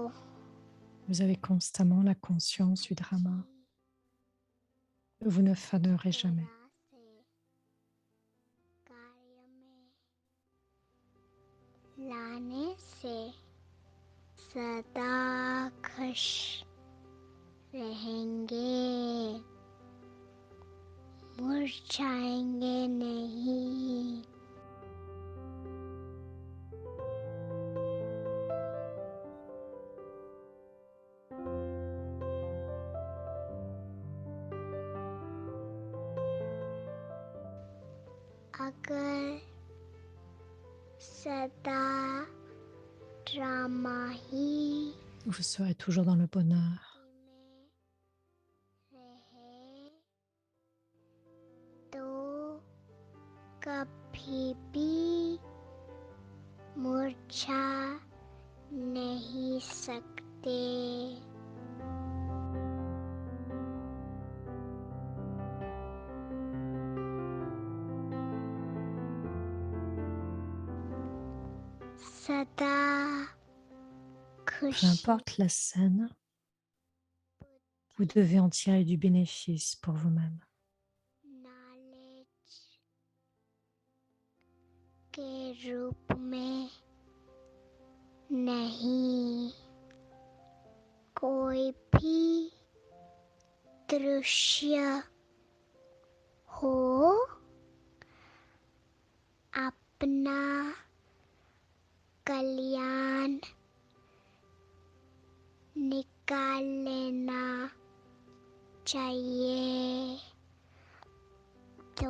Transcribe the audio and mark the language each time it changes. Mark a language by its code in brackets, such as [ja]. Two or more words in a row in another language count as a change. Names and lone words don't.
[fr] Vous avez constamment la conscience du drama. Vous ne fanerez jamais. [hi] तरह से कार्य में लाने से सदा खुश रहेंगे, मुरझाएंगे नहीं। अगर सदा ड्रामा ही [fr] Vous serez toujours dans le bonheur. [hi] में रहे तो कभी भी मुरझा नहीं सकते। सदा [fr] Peu [hi] खुशी [fr] importe la scène, vous devez en tirer du bénéfice pour vous-même. [hi] नॉलेज के रूप में नहीं, कोई भी दृश्य हो अपना कल्याण निकाल लेना चाहिए तो